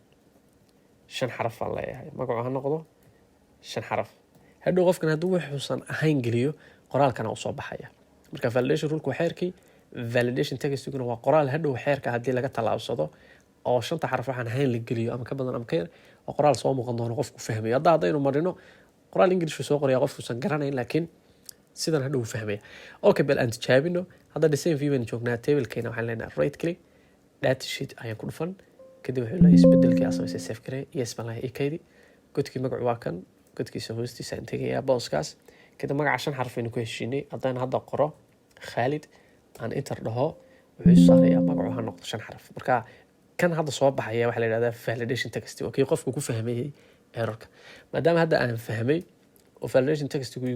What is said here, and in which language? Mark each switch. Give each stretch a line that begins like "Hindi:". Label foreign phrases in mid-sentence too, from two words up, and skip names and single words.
Somali: 5 xaraf aan leeyahay magacu ha noqdo 5 xaraf hadhow qofkan hadduu wuxuusan ahayn geliyo qoraalkana uu soo baxaya marka
English: validation rule
Somali: waa xeerkii validation textiguna waa qoraal hadhow xeerka haddii laga talaabsado oo 5 xaraf waxaan ahayn la geliyo ama ka badan ama ka yar oo qoraal soo muuqan doono qofku fahmayo haddaynu marino qoraal English soo qoraya qofkuusan garanayn laakiin sidan hadhow fahmaya okay bal aan tijaabino hadda
English: the same view
Somali: aan joognaa table-keena waxaan leenahay
English: right click data sheet
Somali: ayaan ku dhufan kadib wuxuu leeyahay isbedelkii aan samaysay save garee yes baan leeyahay ikaydi godkii magacu waa kan godkiisa hoostiisa aan tegayaa booskaas kadib magaca 5 xaraf aynu ku heshiinay haddaan hadda qoro Khalid aan enter dhaho wuxuu saarayaa magacu ha noqdo 5 xaraf marka kan hadda soo baxaya waxa la yiraahdaa
English: validation text
Somali: oo kii qofku ku fahmayay errorka maadaama hadda aan fahmay oo
English: validation text
Somali: uu